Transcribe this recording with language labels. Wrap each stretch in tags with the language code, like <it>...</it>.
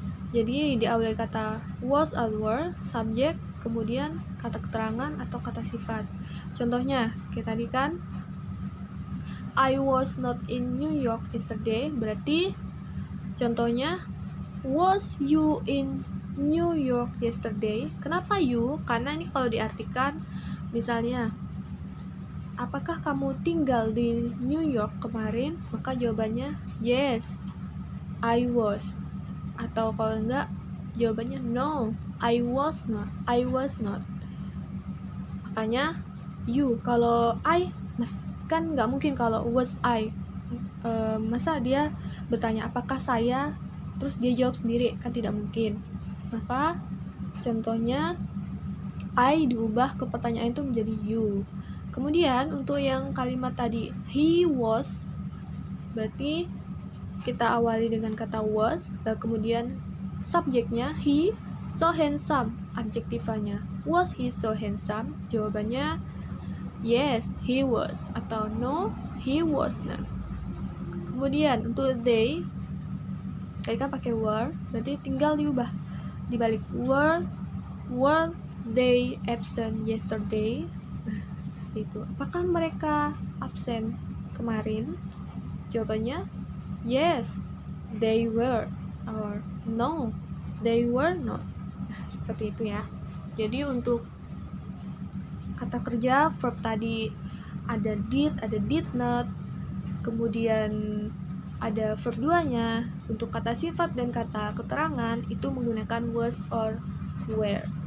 <id>Jadi diawali kata</id> <en>was or were,</en> <id>subjek, kemudian kata keterangan atau kata sifat. Contohnya kayak tadi kan</id> <en>I was not in New York yesterday,</en> <id>berarti contohnya</id> <en>Was you in New York yesterday?</en> <id>Kenapa you? Karena ini kalau diartikan, misalnya, apakah kamu tinggal di New York kemarin? Maka jawabannya</id> <en>yes, I was.</en> <id>Atau kalau enggak, jawabannya</id> <en>no, I was not. I was not.</en> <id>Makanya you. Kalau I, kan nggak mungkin kalau</id> <en>was I.</en> <id>Masa dia bertanya apakah saya, terus dia jawab sendiri, kan tidak mungkin. Maka contohnya I diubah ke pertanyaan itu menjadi you. Kemudian untuk yang kalimat tadi he was, berarti kita awali dengan kata was, dan kemudian subjeknya he,</id> <en>so handsome</en> <id>adjektifanya.</id> <en>Was he so handsome?</en> <id>Jawabannya</id> <en>yes, he was,</en> <id>atau</id> <en>no, he was not.</en> <id>Kemudian untuk they, tadi kan pakai were, berarti tinggal diubah, dibalik</id> <en>were they absent yesterday.</en> <id>Nah, itu. Apakah mereka absen kemarin? Jawabannya</id> <en>yes, they were, or no, they were not.</en> <id>Nah, seperti itu ya. Jadi untuk kata kerja verb tadi ada did, ada did not, kemudian ada verb 2-nya. Untuk kata sifat dan kata keterangan itu menggunakan</id> <en>was or were.</en>